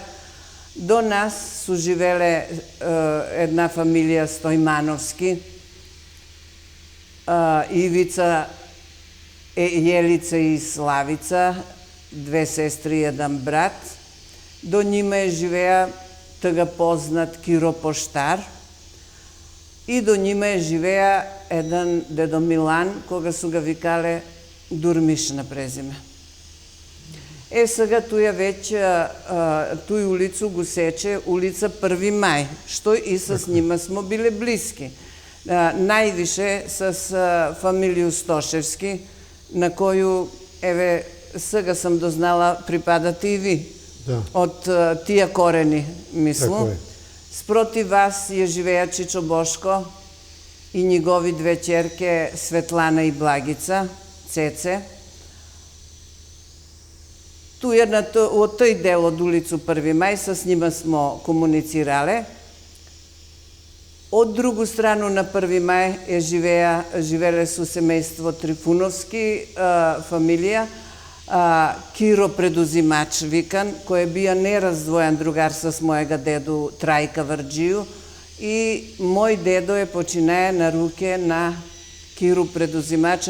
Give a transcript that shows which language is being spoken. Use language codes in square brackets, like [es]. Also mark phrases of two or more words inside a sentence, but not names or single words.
[sr] Do nas su živele jedna familija Stojmanovski, Ivica, Jelica i Slavica, dve sestri i jedan brat. Do njima je živea tega poznat Kiro Poštar i do njima je živea jedan dedo Milan, koga su ga vikale Durmiš na prezime. [mk] Сега туја веќе, туј улицу го сече улица 1. мај, што и с нима смо биле блиски. Највише с фамилију Стошевски, на коју, еве, сега сам дознала, припадате и ви. Од тија корени, мислам. Спротив вас je живеа Чичо Бошко и негови две ќерке Светлана и Благица, Цеце. [sr] Tu je u toj delu od ulicu 1. maj, s njima smo komunicirale. Od drugu stranu na 1. maj živele su semejstvo Trifunovski, familija, Kiro Preduzimač vikan, koji je bio nerazdvojan drugar s mojega dedu Trajka Varđiju i moj dedo je počinaje na ruke na Kiru Preduzimača.